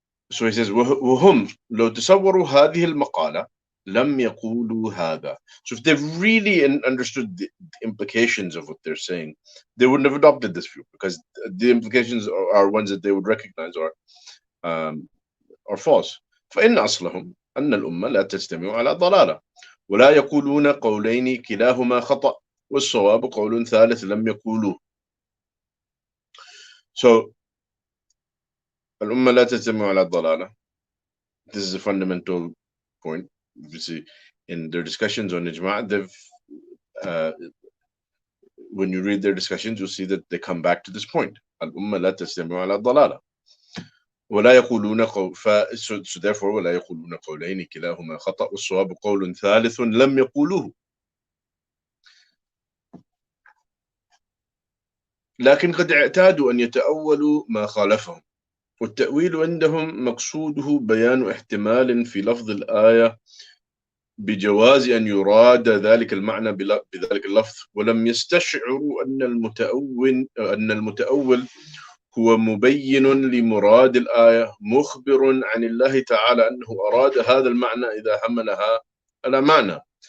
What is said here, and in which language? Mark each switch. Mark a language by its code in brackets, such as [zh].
[en] So he says, [ar] وهم لو تصوروا هذه المقالة لم يقولوا هذا. [en] So if they really understood the implications of what they're saying, they wouldn't have adopted this view, because the implications are ones that they would recognize are false. [ar] فإن أصلهم أن الأمة لا تجتمع على ضلالة ولا يقولون قولين كلاهما خطأ والصواب قول ثالث لم يقولوه. So الأمة لا تجتمع على ضلالة. [en] This is a fundamental point. You see, in their discussions on Ijma, when you read their discussions, you'll see that they come back to this point. [ar] الأمة لا تجتمع على ضلالة ولا يقولون [en] so therefore [ar] ولا يقولون قولين كلاهما خطأ والصواب قول ثالث لم يقولوه. لكن قد اعتادوا أن يتأولوا ما خالفهم، والتأويل عندهم مقصوده بيان احتمال في لفظ الآية بجواز أن يراد ذلك المعنى بذلك اللفظ، ولم يستشعروا أن المتأول هو مبين لمراد الآية مخبر عن الله تعالى أنه أراد هذا المعنى إذا حملها على معنى.